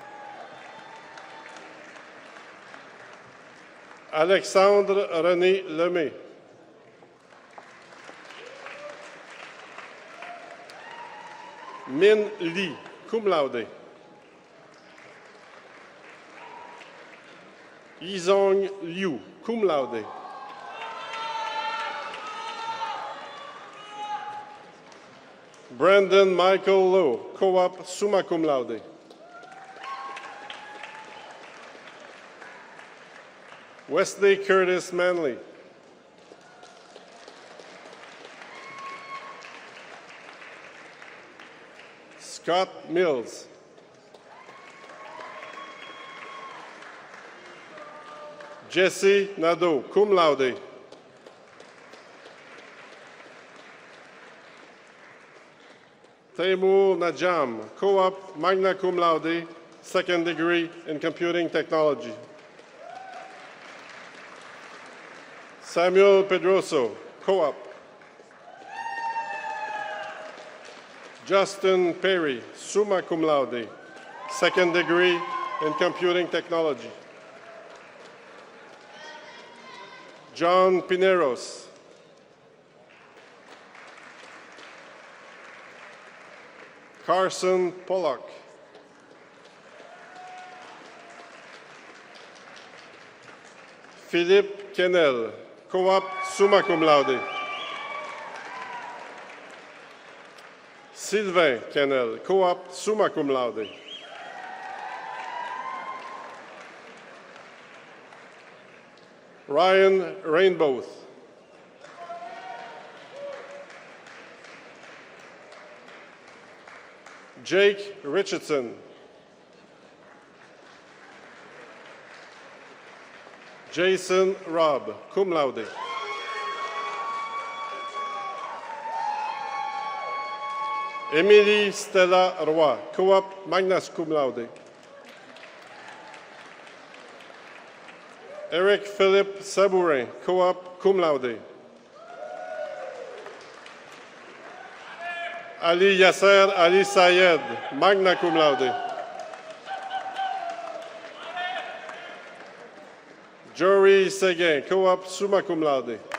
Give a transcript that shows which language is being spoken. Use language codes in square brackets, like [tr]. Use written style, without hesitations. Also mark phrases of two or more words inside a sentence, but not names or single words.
[en] Alexandre René Lemay. Min Li, [la] cum laude. [en] Yizong Liu, [la] cum laude. [en] Brandon Michael Lowe, co-op, [la] summa cum laude. [en] Wesley Curtis Manley. Scott Mills. Jesse Nadeau, [la] cum laude. [en] Taimur Najam, co-op, [la] magna cum laude, [en] second degree in computing technology. Samuel Pedroso, co-op. Justin Perry, [la] summa cum laude, [en] second degree in computing technology. John Pineros. Carson Pollock. Philippe Kennel, co-op, [la] summa cum laude. [en] Sylvain Kennel, co-op, [la] summa cum laude. [en] Ryan Rainbow. Jake Richardson. Jason Robb, [la] cum laude. [en] Émilie Stella Roy, co-op, [la] magna cum laude. [en] Eric Philippe Sabourin, co-op, [la] cum laude. [en] Ali Yasser Ali Sayed, [la] magna cum laude. [en] Jory Seguin, co-op, [la] summa cum laude.